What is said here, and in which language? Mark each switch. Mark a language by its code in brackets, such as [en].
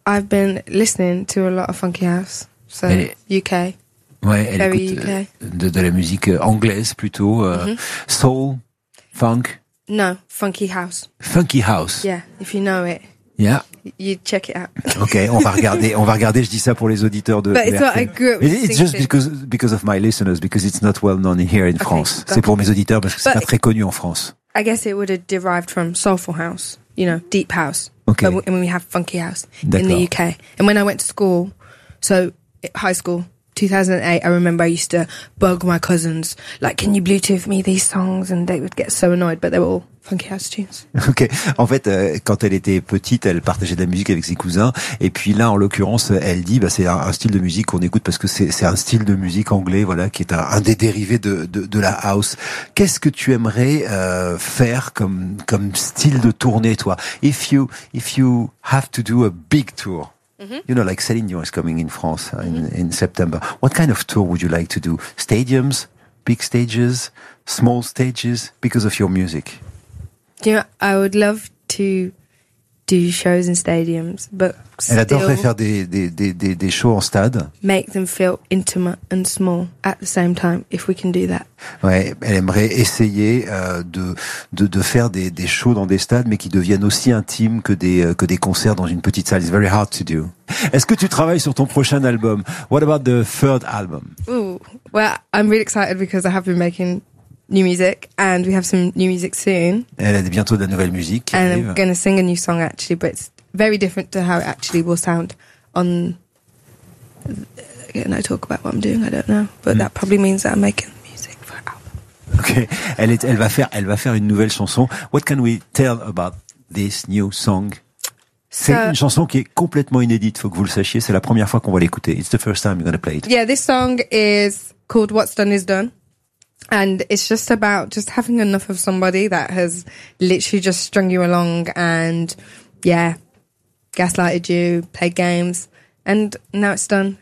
[en] I've been listening to a lot of funky house, so [fr] elle est... [en] UK. [fr] Ouais, elle very écoute UK. De la musique anglaise plutôt, mm-hmm. [en] soul, funk. No, funky house. Funky house. Yeah, if you know it. Yeah. You check it out. [fr] OK, on va regarder, je dis ça pour les auditeurs de. [en] But it's what I grew up listening. It's just because of my listeners, because it's not well known here in France. Okay, [fr] c'est pour mes auditeurs parce que c'est pas très connu en France. [en] I guess it would have derived from soulful house. You know, deep house. Okay. And we have funky house in the UK. And when I went to school, so high school, 2008, I remember I used to bug my cousins, like, can you Bluetooth me these songs? And they would get so annoyed, but they were all funky house tunes. Okay. [fr] En fait, quand elle était petite, elle partageait de la musique avec ses cousins. Et puis là, en l'occurrence, elle dit, c'est un style de musique qu'on écoute parce que c'est un style de musique anglais, voilà, qui est un des dérivés de la house. Qu'est-ce que tu aimerais faire comme style de tournée, toi? [en] If you have to do a big tour. Mm-hmm. You know, like Céline Dion is coming in France mm-hmm. in September. What kind of tour would you like to do? Stadiums, big stages, small stages, because of your music? You know, I would love to do shows in stadiums, but [fr] elle adorerait faire des shows en stade. [en] Make them feel intimate and small at the same time, if we can do that. [fr] Ouais, elle aimerait essayer de faire des shows dans des stades, mais qui deviennent aussi intimes que des concerts dans une petite salle. [en] It's very hard to do. [fr] Est-ce que tu travailles sur ton prochain album? [en] What about the third album? Ooh, well, I'm really excited because I have been making new music, and we have some new music soon. [fr] Elle a bientôt de la nouvelle musique. [en] And I'm going to sing a new song, actually, but it's very different to how it actually will sound on... Can I talk about what I'm doing? I don't know. But that probably means that I'm making music for an album. [fr] Okay. Elle va faire une nouvelle chanson. [en] What can we tell about this new song? [fr] C'est une chanson qui est complètement inédite, faut que vous le sachiez. C'est la première fois qu'on va l'écouter. [en] It's the first time you're going to play it. Yeah, this song is called What's Done Is Done. And it's just about just having enough of somebody that has literally just strung you along and, yeah, gaslighted you, played games, and now it's done.